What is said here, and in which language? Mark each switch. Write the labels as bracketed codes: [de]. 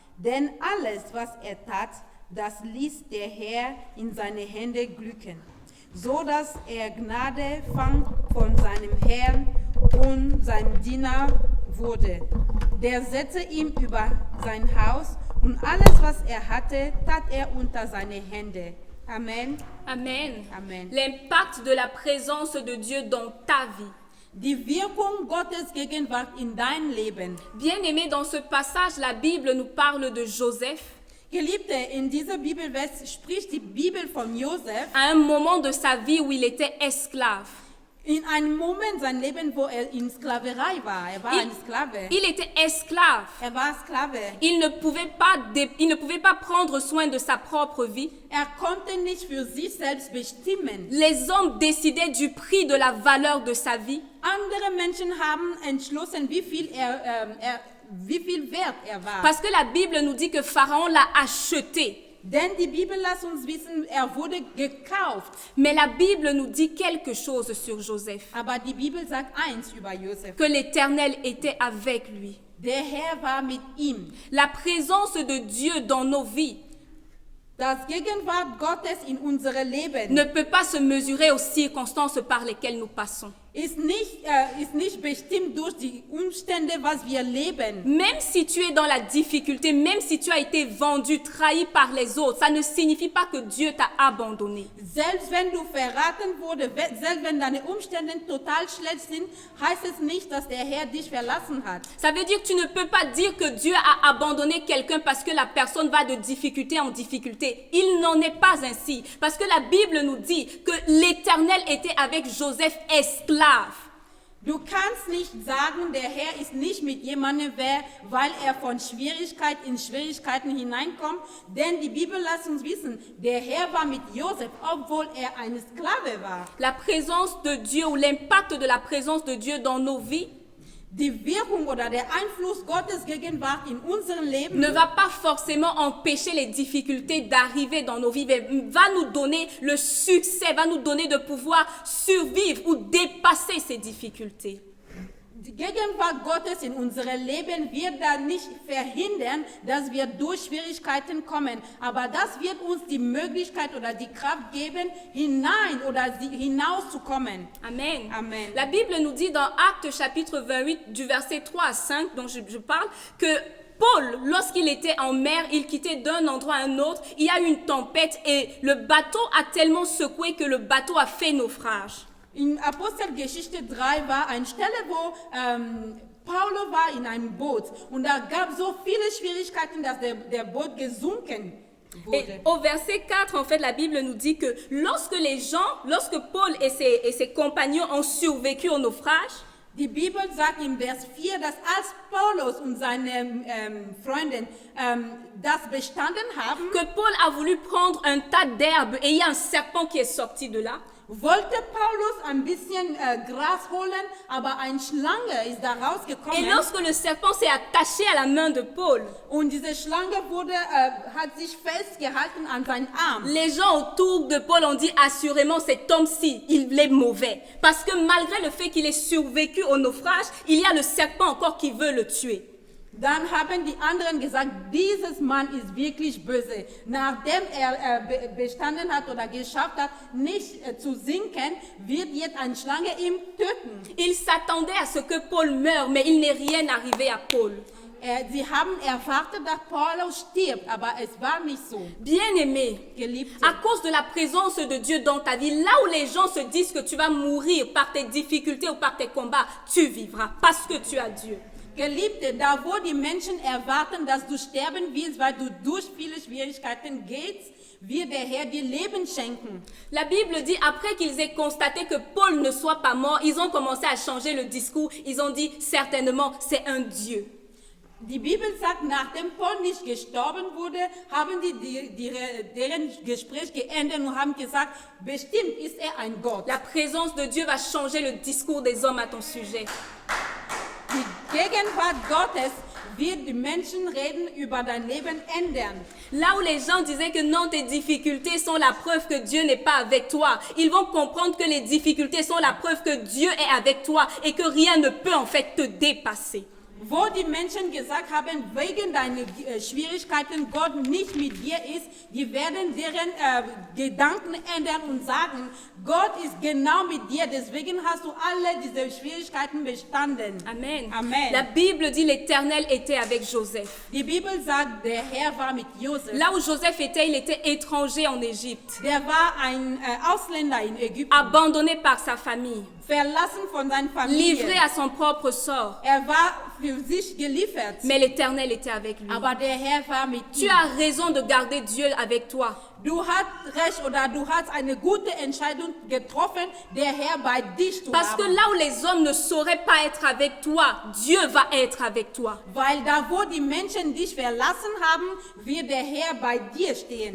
[de] Denn alles, was er tat, das ließ der Herr in seine Hände glücken, so dass er Gnade fand von seinem Herrn und sein Diener wurde. Der setzte ihm über sein Haus und alles, was er hatte, tat er unter seine Hände. Amen. Amen. Amen. [fr] L'impact de la présence de Dieu dans ta vie. [de] Die Wirkung Gottes Gegenwart in dein Leben. [fr] Bien-aimé, dans ce passage, la Bible nous parle de Joseph. [de] Geliebte, in dieser Bibelvers spricht die Bibel von Josef [fr] à un moment de sa vie où il était esclave. [de] in einem Moment sein Leben, wo er in Sklaverei war. Er war ein Sklave. [fr] Il était esclave. [de] Er war Sklave. [fr] Il ne pouvait pas prendre soin de sa propre vie. [de] Er konnte nicht für sich selbst bestimmen. [fr] Les hommes décidaient du prix, de la valeur de sa vie. [de] Andere Menschen haben entschlossen, wie viel wert er war. [fr] Parce que la Bible nous dit que Pharaon l'a acheté. [de] Denn die Bibel lässt uns wissen, er wurde gekauft. [fr] Mais la Bible nous dit quelque chose sur Joseph. [de] Aber die Bibel sagt eins über Josef. [fr] Que l'Éternel était avec lui. [de] Der Herr war mit ihm. [fr] La présence de Dieu dans nos vies [de] Das Gegenwart Gottes in unserem Leben [fr] ne peut pas se mesurer aux circonstances par lesquelles nous passons. [de] ist nicht bestimmt durch die Umstände, was wir leben. [fr] Même si tu es dans la difficulté, même si tu as été vendu, trahi par les autres, ça ne signifie pas que Dieu t'a abandonné. [de] Selbst wenn du verraten wurde, selbst wenn deine Umstände total schlecht sind, heißt es nicht, dass der Herr dich verlassen hat. [fr] Ça veut dire que tu ne peux pas dire que Dieu a abandonné quelqu'un parce que la personne va de difficulté en difficulté. Il n'en est pas ainsi. Parce que la Bible nous dit que l'Éternel était avec Joseph esclave. [de] Du kannst nicht sagen, der Herr ist nicht mit jemandem, weil er von Schwierigkeit in Schwierigkeiten hineinkommt. Denn die Bibel lässt uns wissen, der Herr war mit Josef, obwohl er ein Sklave war. [fr] La présence de Dieu ou l'impact de la présence de Dieu dans nos vies [de] Die Wirkung oder der Einfluss Gottes Gegenwart in unserem Leben [fr] ne va pas forcément empêcher les difficultés d'arriver dans nos vies, mais va nous donner le succès, va nous donner de pouvoir survivre ou dépasser ces difficultés. [de] Die Gegenwart Gottes in unserem Leben wird da nicht verhindern, dass wir durch Schwierigkeiten kommen. Aber das wird uns die Möglichkeit oder die Kraft geben, hinauszukommen. Amen. Amen. [fr] La Bible nous dit dans Actes chapitre 28 du verset 3 à 5 dont je parle que Paul, lorsqu'il était en mer, il quittait d'un endroit à un autre, il y a eu une tempête et le bateau a tellement secoué que le bateau a fait naufrage. [de] In Apostelgeschichte 3 war eine Stelle, wo Paulo war in einem Boot und da gab so viele Schwierigkeiten, dass der Boot gesunken wurde. [fr] Et au verset 4, en fait, la Bible nous dit que lorsque Paul et ses compagnons ont survécu au naufrage, [de] Die Bibel sagt im Vers 4, dass als Paulus und seine Freunde das bestanden haben, [fr] que Paul a voulu prendre un tas d'herbe et il y a un serpent qui est sorti de là. [de] wollte Paulus ein bisschen Gras holen, aber eine Schlange ist da [fr] Et [de] rausgekommen [fr] lorsque le serpent s'est attaché à la main de Paul, [de] und diese Schlange hat sich festgehalten an seinen Arm. [fr] les gens autour de Paul ont dit assurément cet homme-ci, il est mauvais. Parce que malgré le fait qu'il ait survécu au naufrage, il y a le serpent encore qui veut le tuer. [de] Dann haben die anderen gesagt, dieses Mann ist wirklich böse. Nachdem er bestanden hat oder geschafft hat, nicht zu sinken, wird jetzt eine Schlange ihn töten. [fr] Il s'attendait à ce que Paul meure, mais il n'est rien arrivé à Paul. [de] Sie haben erwartet, dass Paulus stirbt, aber es war nicht so. [fr] Bien-aimé, [de] Geliebte, [fr] à cause de la présence de Dieu dans ta vie, là où les gens se disent que tu vas mourir par tes difficultés ou par tes combats, tu vivras parce que tu as Dieu. [de] Geliebte, da wo die Menschen erwarten, dass du sterben wirst, weil du durch viele Schwierigkeiten gehst, wird der Herr dir Leben schenken. [fr] La Bible dit, après qu'ils aient constaté que Paul ne soit pas mort, ils ont commencé à changer le discours. Ils ont dit, certainement, c'est un Dieu. [de] Die Bibel sagt, nachdem Paul nicht gestorben wurde, haben deren Gespräch geändert und haben gesagt, bestimmt ist er ein Gott. [fr] La présence de Dieu va changer le discours des hommes à ton sujet. [de] Die Gegenwart Gottes wird die Menschen reden über dein Leben ändern. [fr] Là où les gens disaient que non, tes difficultés sont la preuve que Dieu n'est pas avec toi, ils vont comprendre que les difficultés sont la preuve que Dieu est avec toi et que rien ne peut en fait te dépasser. [de] Wo die Menschen gesagt haben, wegen deiner Schwierigkeiten Gott nicht mit dir ist, die werden deren Gedanken ändern und sagen, Gott ist genau mit dir, deswegen hast du alle diese Schwierigkeiten bestanden. Amen. Amen. [fr] La Bible dit l'Éternel était avec Joseph. [de] Die Bibel sagt, der Herr war mit Josef. [fr] Là où Joseph était, il était étranger en Égypte, [de] Der war ein Ausländer in Ägypten, [fr] abandonné par sa famille, [de] verlassen von seiner Familie. [fr] livré à son propre sort. [de] Er war für sich geliefert. [fr] Mais l'Éternel était avec lui. [de] Aber der Herr war mit [fr] Tu [de] ihm. [fr] as raison de garder Dieu avec toi. [de] Du hast recht oder du hast eine gute Entscheidung getroffen, der Herr bei dich zu [fr] Parce que [de] haben. [fr] là où les hommes ne sauraient pas être avec toi, Dieu va être avec toi. [de] Weil da, wo die Menschen dich verlassen haben, wird der Herr bei dir stehen.